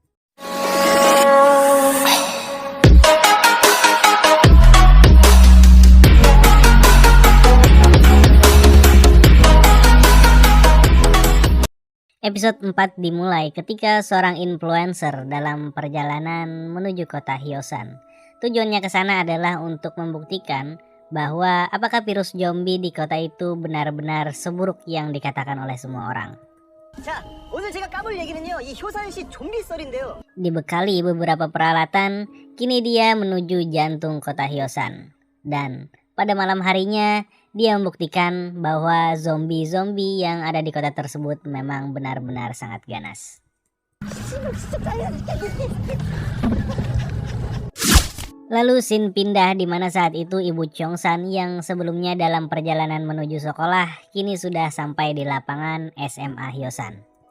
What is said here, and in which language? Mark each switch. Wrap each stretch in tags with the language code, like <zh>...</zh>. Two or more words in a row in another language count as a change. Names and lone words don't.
<id>Episode 4 dimulai ketika seorang influencer dalam perjalanan menuju kota Hyosan. Tujuannya ke sana adalah untuk membuktikan bahwa apakah virus zombie di kota itu benar-benar seburuk yang dikatakan oleh semua orang.</id> <ko>자, 오늘 제가 까볼 얘기는요, 이 효산시 좀비 썰인데요.</ko> <id>Dibekali beberapa peralatan, kini dia menuju jantung kota Hyosan. Dan pada malam harinya, dia membuktikan bahwa zombie-zombie yang ada di kota tersebut memang benar-benar sangat ganas. Lalu scene pindah di mana saat itu Ibu Cheong-san yang sebelumnya dalam perjalanan menuju sekolah kini sudah sampai di lapangan SMA Hyosan.</id>